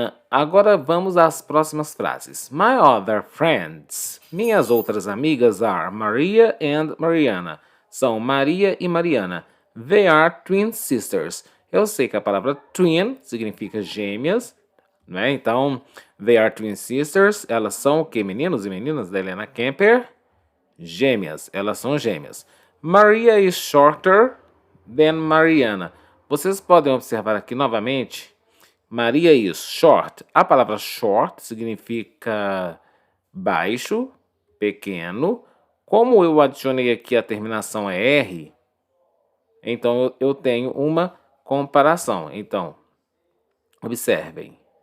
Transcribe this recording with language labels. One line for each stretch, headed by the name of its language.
Portuguese: Agora vamos às próximas frases.
English: My other friends.
Portuguese: Minhas outras amigas
English: are Maria and Mariana.
Portuguese: São Maria e Mariana.
English: They are twin sisters.
Portuguese: Eu sei que a palavra twin significa gêmeas, né?
English: Então, they are twin sisters.
Portuguese: Elas são o que, meninos e meninas da Helena Kemper? Gêmeas. Elas são gêmeas.
English: Maria is shorter than Mariana.
Portuguese: Vocês podem observar aqui novamente.
English: Maria is short.
Portuguese: A palavra short significa baixo, pequeno. Como eu adicionei aqui a terminação é R, então eu tenho uma comparação. Então, Observem.